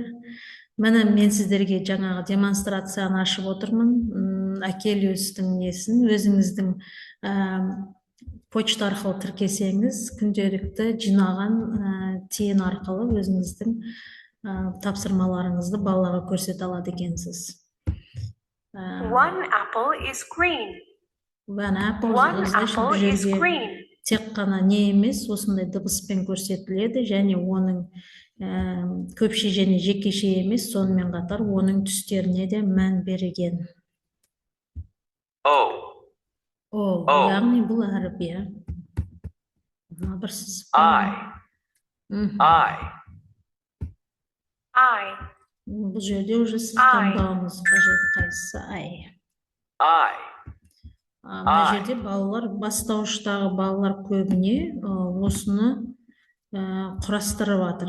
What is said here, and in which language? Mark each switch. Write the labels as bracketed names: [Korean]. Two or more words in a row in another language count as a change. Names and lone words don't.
[Kazakh] Міне мен сіздерге жаңағы демонстрацияны ашып отырмын. Акелиустың несін, өзіңіздің почта арқылы тіркесеңіз, күнделікті жинаған тиын арқылы өзіңіздің тапсырмаларыңызды балаға көрсете алады екенсіз. [English] One apple is green. One apple is green. [Kazakh] Тек қана не емес, осындай дыбыспен көрсетіледі, және оның көпше және жекеше емес, сонымен қатар оның түстеріне де мән берген. Яғни бұл әріп, иә. Бұл жерде уже сіз таңдауыңыз қажет, қайсысы Мына жерде балалар, бастауыштағы балалар көбіне осыны құрастырып жатыр.